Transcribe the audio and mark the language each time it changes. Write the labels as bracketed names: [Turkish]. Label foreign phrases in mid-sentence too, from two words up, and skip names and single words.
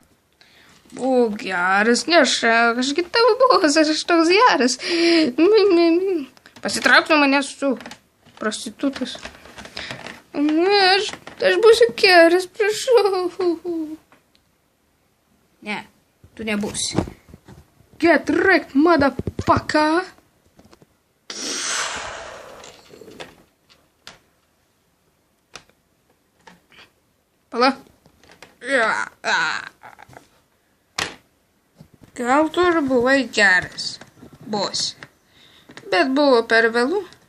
[Lithuanian] Būk geras, nešak, aš gi tavo bosas, aš toks geras. Pasitrauk nuo manęs su prostitutas. Ne, aš būsiu geras, prašau. Ne, tu nebūsi. [English] Get wrecked, motherfucker. [Lithuanian] Pala. Gal tu ir buvai geras, bosi, bet buvo per vėlų.